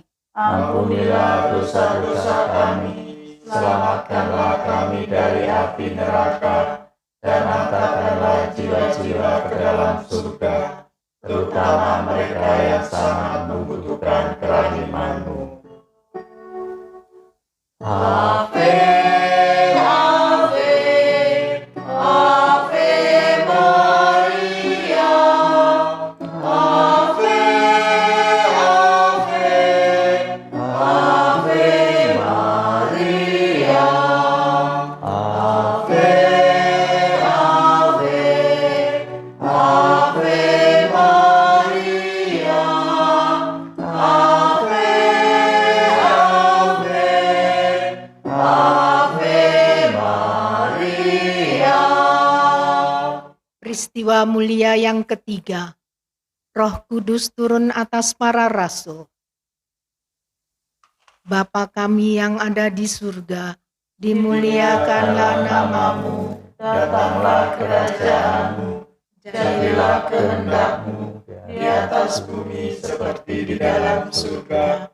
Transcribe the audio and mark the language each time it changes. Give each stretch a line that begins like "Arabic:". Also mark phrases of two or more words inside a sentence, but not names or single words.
Indonesian: ampunilah dosa-dosa kami, selamatkanlah kami dari api neraka, dan hantarkanlah jiwa-jiwa ke dalam surga, terutama mereka yang sangat membutuhkan kerahiman-Mu.
Latin: Ave, Ave, Ave Maria, Ave, Ave, Ave Maria, Ave, Ave, Ave Maria, Ave, Ave, Ave Maria.
Indonesian: peristiwa mulia yang ketiga. Roh Kudus turun atas para rasul. Bapa kami yang ada di surga, dimuliakanlah nama-Mu, Datanglah kerajaan-Mu, jadilah kehendak-Mu di atas bumi seperti di dalam surga.